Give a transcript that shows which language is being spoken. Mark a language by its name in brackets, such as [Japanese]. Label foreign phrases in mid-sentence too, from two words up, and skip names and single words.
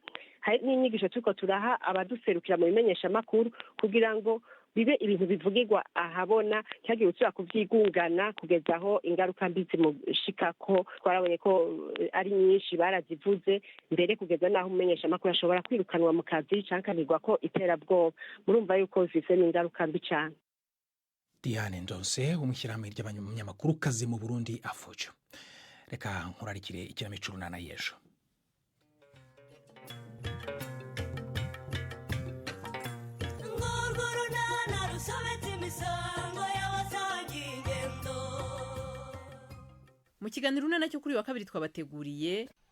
[Rundi] Hari n'inyigisho turiko turaha abaduserukira mu bimenyesha makuru kugira ngo bibe ibintu bivugirwa ahabona, cyagiye utsura kuvyigungana kugeza aho ingaruka mbi zimushikako. Twarabonye ko ari nyinshi barazivuze mbere kugeza naho umenyesha makuru ashobora kwirukanwa mu kazi cankanirwa ko iterabwoba. Murumva yuko zifise n'ingaruka mbi cyane. Diane Ndonse umushyirahamwe ry'abanyamakuru kazi mu Burundi Afojo. [Kinyarwanda] reka nkurarikire ikinamico runana y'ejo. Mu kiganiro runana cyo kuri wa kabiri twabateguriye